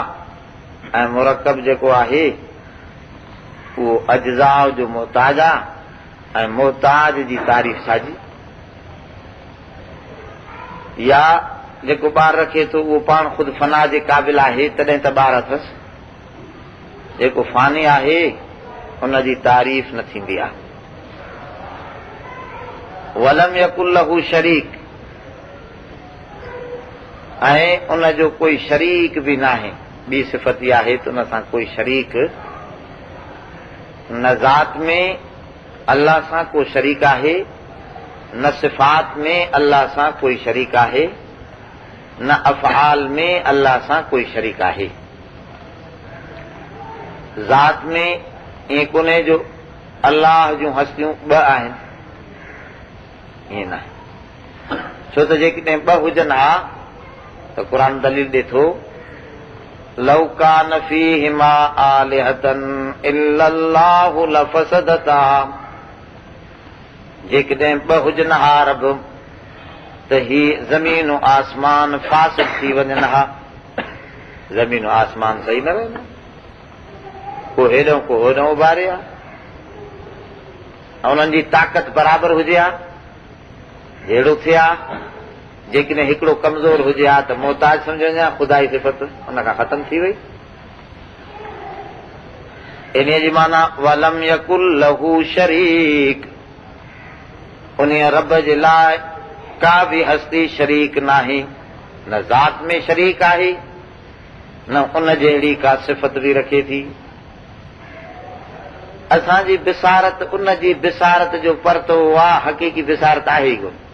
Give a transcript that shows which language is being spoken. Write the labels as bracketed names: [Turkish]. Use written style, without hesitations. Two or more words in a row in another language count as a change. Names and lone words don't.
[Sindhi] ऐं मुरकब जेको आहे उहो अज्जा जो मोहताज आहे ऐं मोहताज जी तारीफ़ छाजी? या जेको ॿार रखे थो उहो पाण ख़ुदि फना जे क़ाबिल आहे तॾहिं त ॿार अथसि, जेको फ़ानी आहे उन जी तारीफ़ न थींदी आहे। [Arabic] ولم يكن له شريك, [Sindhi] ऐं उन जो कोई शरीक बि नाहे। ॿी सिफ़त इहा आहे त उन सां कोई शरीक न, ज़ात में अल्लाह सां को शरीक आहे, न सिफ़ात में अल्लाह सां कोई शरीक आहे, न अफ़आल में अल्लाह सां कोई शरीक आहे। ज़ात में ईअं कोन्हे जो अल्लाह जूं हस्तियूं ॿ आहिनि, ईअं न आहे। छो त जेकॾहिं ॿ हुजनि हा त क़ुर दलील ॾे थो, [Arabic] لو كان فيهما آلهة إلا الله لفسدتا, [Sindhi] जेकॾहिं ॿ हुजनि हा रब त ही ज़मीन आसमान फासिद थी वञनि हा। ज़मीन आसमान सही न रहंदा, को हेॾो को होॾो उभारे हा, ऐं उन्हनि जी ताक़त बराबरि हुजे हा, जहिड़ो थिए हा। जेकॾहिं हिकिड़ो कमज़ोर हुजे हा त मोहताज सम्झनि हा, ख़ुदा जी सिफ़त उन खां ख़तम थी वई। इन जी माना [Arabic] ولم يكن له شريك, [Sindhi] उन रब जे लाइ का बि हस्ती शरीक नाहे, न ज़ात में शरीक आहे, न उन जहिड़ी का सिफ़त बि रखे थी। असांजी बिसारत उन जी बिसारत जो परतो आहे, हक़ीक़ी बिसारत आहे ई कोन।